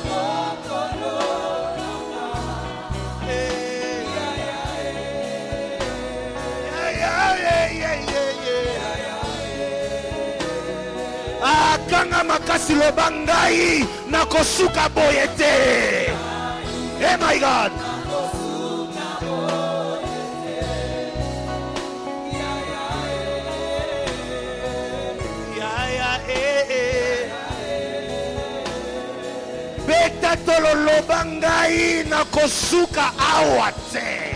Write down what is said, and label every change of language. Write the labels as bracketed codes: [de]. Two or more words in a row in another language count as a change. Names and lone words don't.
[ln] Akanga makasi loba ngai na kosuka boye te. [en] Oh my God! [ln] Beta tolo loba ngai na kosuka awa te.